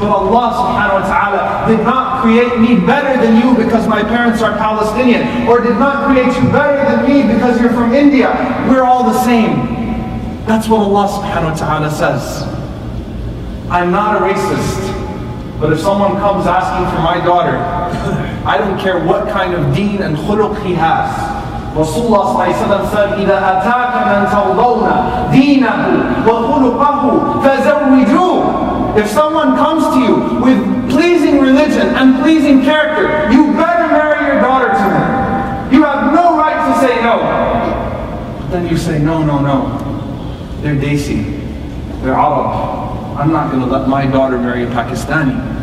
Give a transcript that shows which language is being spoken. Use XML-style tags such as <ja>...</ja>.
<en>But Allah subhanahu wa ta'ala did not create me better than you because my parents are Palestinian, or did not create you better than me because you're from India. We're all the same. That's what Allah subhanahu wa ta'ala says. I'm not a racist. But if someone comes asking for my daughter, I don't care what kind of deen and khuluq he has. Rasulullah said,</en> <ar>إِذَا أَتَاكَ مَنْ تَرْضَوْنَ دِينَهُ وَخُلُقَهُ فَزَوِّجُوهُ.</ar> <en>If someone comes to you with pleasing religion and pleasing character, you better marry your daughter to him. You have no right to say no. But then you say, no, no, no. They're Desi. They're Arab. I'm not going to let my daughter marry a Pakistani.</en>